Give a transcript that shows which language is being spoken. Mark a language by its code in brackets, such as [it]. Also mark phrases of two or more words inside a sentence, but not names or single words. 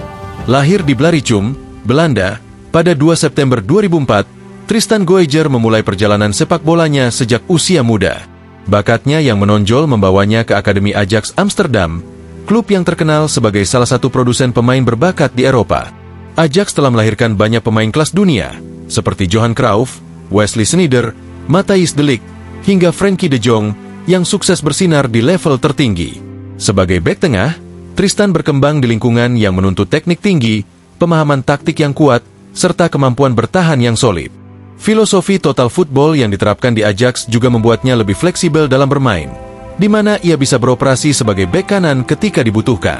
[id] Lahir di Blaricum, Belanda, pada 2 September 2004, Tristan Goijer memulai perjalanan sepak bolanya sejak usia muda. Bakatnya yang menonjol membawanya ke Akademi Ajax Amsterdam, klub yang terkenal sebagai salah satu produsen pemain berbakat di Eropa. Ajax telah melahirkan banyak pemain kelas dunia, seperti Johan Cruyff, Wesley Sneijder, Matthijs de Ligt, hingga Frenkie de Jong, yang sukses bersinar di level tertinggi. Sebagai bek tengah, Tristan berkembang di lingkungan yang menuntut teknik tinggi, pemahaman taktik yang kuat, serta kemampuan bertahan yang solid. Filosofi [en] total football [id] yang diterapkan di Ajax juga membuatnya lebih fleksibel dalam bermain, di mana ia bisa beroperasi sebagai bek kanan ketika dibutuhkan.